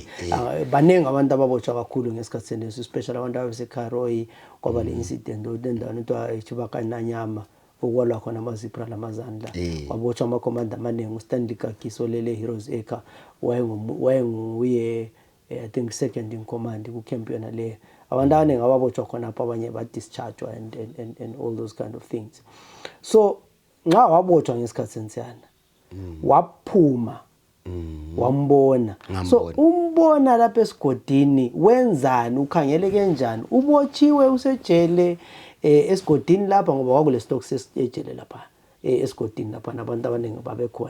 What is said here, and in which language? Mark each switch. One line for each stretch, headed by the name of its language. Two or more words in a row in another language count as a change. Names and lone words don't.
North Ndebele: Baningi abantu ababotshwa kakhulu ngesikhathi seneso, especially abantu abaseKharoyi kwaba le incident endaweni ethiwa eChibakanyama okwalwa khona amaZipra lamazandla. Wabotshwa amakomanda amaningi uStanley Kagiso lele Heroes Acre wayenguye
English: I think second in command
North Ndebele: ku camp yona le. Abantu abaningi ababotshwa khona apha abanye ba discharge
English: and all those kind of things.
North Ndebele: So nxa wabotshwa ngesikhathi sensiyana waphuma wambona. So umbona lapha esigodini wenzani, ukhangele kanjani? Ubotshiwe usejele esigodini lapha ngoba kwakule stock sesejele lapha esigodini lapha nabantu abaningi babekhona.